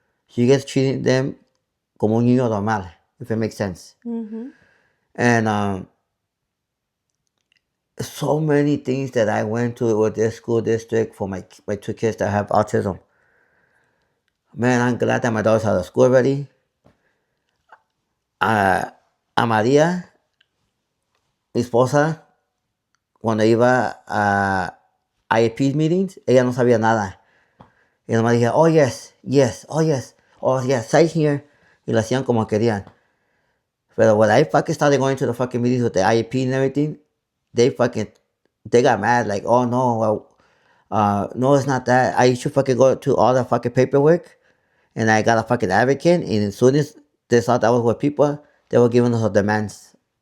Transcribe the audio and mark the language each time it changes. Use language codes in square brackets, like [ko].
[en] You guys treating them [es] como un niño normal, [en] if it makes sense. Mm-hmm. And so many things that I went to with this school district for my two kids that have autism. Man, I'm glad that my daughter's out of school already. [es] A María, mi esposa, cuando iba a IEP meetings, ella no sabía nada. Y nomás dije, [en] oh yes, oh yes, sign here. [es] Y lo hacían como querían. [en] But when I fucking started going to the fucking meetings with the IEP and everything, they got mad. Like, oh no, no, it's not that. I used to fucking go to all the fucking paperwork, and I got a fucking advocate. And as soon as they thought that was what people, they were giving us demands.